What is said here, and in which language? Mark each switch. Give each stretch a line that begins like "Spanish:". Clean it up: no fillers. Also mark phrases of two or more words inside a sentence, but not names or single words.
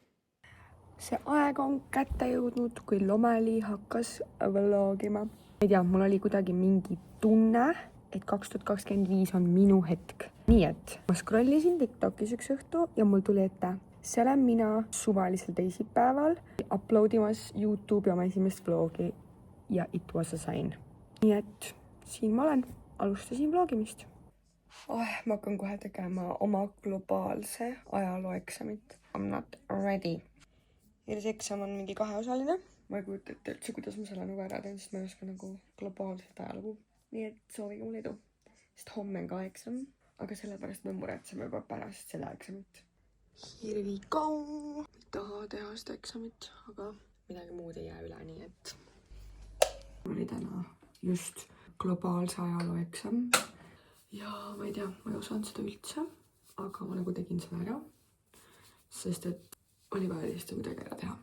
Estonian: See aeg on kätte jõudnud, kui Lomeli hakkas vlogima. Ma ei tea, mul oli kuidagi mingi tunne, et 2025 on minu hetk. Nii et ma scrollisin TikTokis üks õhtu ja mul tuli ette. See olen mina suvalisel teisipäeval uploadimas YouTube'i oma esimest vlogi ja
English: it was a sign.
Estonian: Nii et siin ma olen, alustasin vlogimist. Ma hakkan kohe tegema oma globaalse ajalooeksamit.
English: I'm not ready.
Estonian: Ja see eksam on mingi 2-osaline. Ma ei kujuta ette üldse, kuidas ma selle nagu ära teen, sest ma ei oska nagu globaalset ajalugu. Nii et soovige mulle edu, sest homme on ka eksam, aga sellepärast me muretseme juba pärast seda eksamit.
English: Here we go!
Estonian: Ei taha teha seda eksamit, aga midagi muud ei jää üle, nii et oli täna just globaalse ajaloo eksam. Ja ma ei tea, ma ei osanud seda üldse, aga ma nagu tegin selle ära, sest et oli vaja lihtsalt midagi ära teha.